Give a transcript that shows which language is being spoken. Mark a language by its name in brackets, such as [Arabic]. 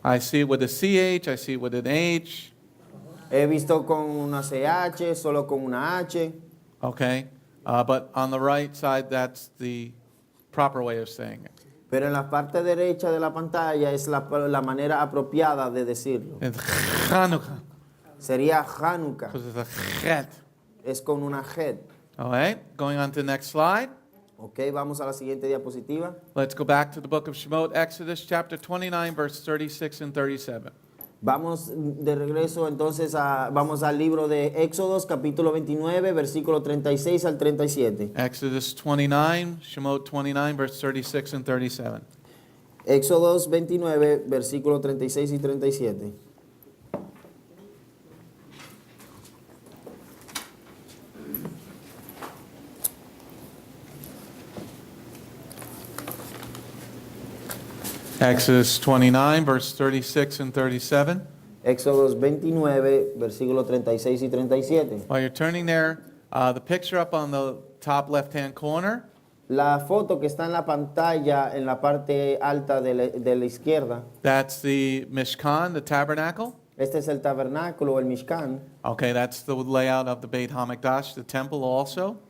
[English] I see it with a CH, I see it with an H. [Spanish] He visto con una CH, solo con una H, [English] Okay, but on the right side, that's the proper way of saying it. [Spanish] pero en la parte derecha de la pantalla es la manera apropiada de decirlo. [English] It's Hanukkah, [Spanish] Sería Hanukkah, [English] because it's a chet. [Spanish] es con una Het. [English] All right, going on to the next slide. [Spanish] Ok, vamos a la siguiente diapositiva. [English] Let's go back to the book of Shemot, Exodus chapter 29, verse 36 and 37. [Spanish] Vamos de regreso entonces vamos al libro de Éxodos, capítulo 29, versículo 36 al 37. [English] Exodus 29, Shemot 29, verse 36 and 37. [Spanish] Éxodos 29, versículo 36 y 37. [English] Exodus 29, verse 36 and 37. [Spanish] Éxodos 29, versículo 36 y 37. [English] While you're turning there, the picture up on the top left-hand corner, [Spanish] La foto que está en la pantalla en la parte alta de la izquierda, [English] that's the Mishkan, the tabernacle. [Spanish] este es el tabernáculo, el Mishkan. [English] Okay, that's the layout of the Beit HaMikdash, the temple also.